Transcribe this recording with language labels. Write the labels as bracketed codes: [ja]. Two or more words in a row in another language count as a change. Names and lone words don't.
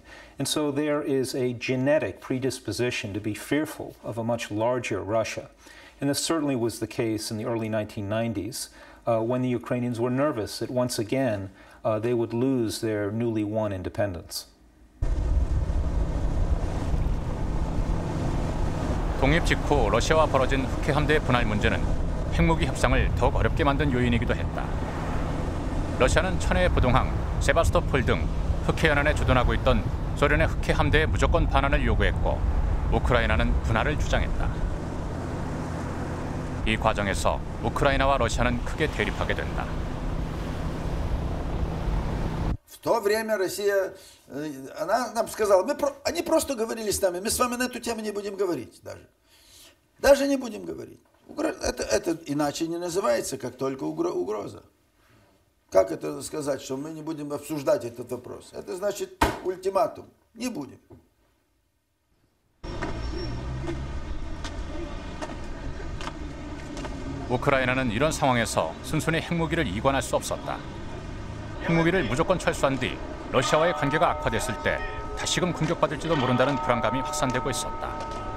[en] And so there is a genetic predisposition to be fearful of a much larger Russia. And this certainly was the case in the early 1990s when the Ukrainians were nervous that once again they would lose their newly won independence. [ko] 독립 직후 러시아와 벌어진 흑해 함대의 분할 문제는 핵무기 협상을 더욱 어렵게 만든 요인이기도 했다. 러시아는 천혜의 부동항 세바스토폴 등 흑해 연안에 주둔하고 있던 소련의 흑해 함대의 무조건 반환을 요구했고 우크라이나는 분할을 주장했다. 이 과정에서 우크라이나와 러시아는 크게 대립하게 된다. [ru] В то время Россия, она нам сказала, они просто говорили с нами, мы с вами на эту тему не будем говорить даже. Даже не будем говорить. Это иначе не называется, как только угроза. Как это сказать, что мы не будем обсуждать этот вопрос? Это значит ультиматум. Не будем. [ko] 우크라이나는 이런 상황에서 순순히 핵무기를 이관할 수 없었다. 핵무기를 무조건 철수한 뒤 러시아와의 관계가 악화됐을 때 다시금 공격받을지도 모른다는 불안감이 확산되고 있었다.